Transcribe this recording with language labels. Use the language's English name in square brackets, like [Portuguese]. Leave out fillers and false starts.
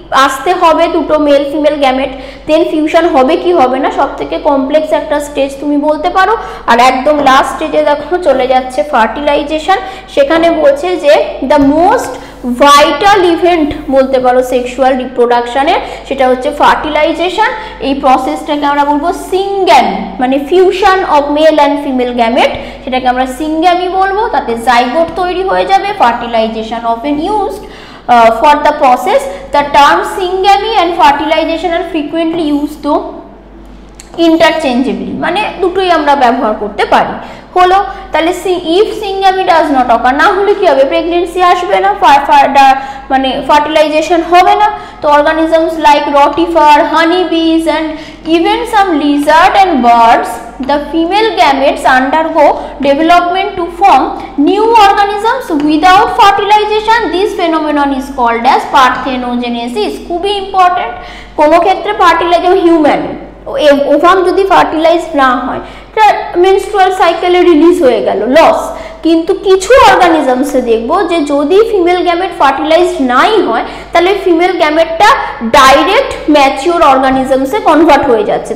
[Bangla] আসতে হবে দুটো মেল ফিমেল গ্যামেট, দেন ফিউশন হবে কি হবে না, সব থেকে কমপ্লেক্স একটা স্টেজ তুমি বলতে পারো, আর একদম লাস্ট স্টেজে দেখো চলে যাচ্ছে ফার্টিলাইজেশন, সেখানে বলছে যে [English] the most vital event [Bangla] বলতে পারো সেক্সুয়াল রিপ্রোডাকশনের, সেটা হচ্ছে ফার্টিলাইজেশন, এই প্রসেসটাকে আমরা বলবো সিঙ্গ্যামি, মানে [English] fusion of male and female gamete, [Bangla] সেটাকে আমরা সিঙ্গ্যামি বলবো, তাতে জাইগোট তৈরি হয়ে যাবে। [English] fertilization often used for the process, the term syngamy and fertilization are frequently used though [Bangla] ইন্টারচেঞ্জেবলি, মানে দুটোই আমরা ব্যবহার করতে পারি। হলো, তাহলে [English] if syngamy does not occur, [Bangla] না হলে কি হবে, প্রেগনেন্সি আসবে না, মানে ফার্টিলাইজেশন হবে না। [English] তো organisms like rotifer, honey bees and even some lizard and birds, the female gametes undergo development to form new organisms without fertilization. This phenomenon is called as parthenogenesis. [Bangla] খুবই ইম্পর্টেন্ট। কোনো ক্ষেত্রে ফার্টিলাইজেশন, হিউম্যান ওভাম যদি fertilise না হয়, menstrual সাইকেলে release হয়ে গেল, লস। কিন্তু কিছু অর্গানিজমসে দেখবো যে যদি ফিমেল গ্যামেট ফার্টিলাইজড নাই হয়, তাহলে ফিমেল গ্যামেটটা ডাইরেক্ট ম্যাচিওর অর্গানিজমসে কনভার্ট হয়ে যাচ্ছে।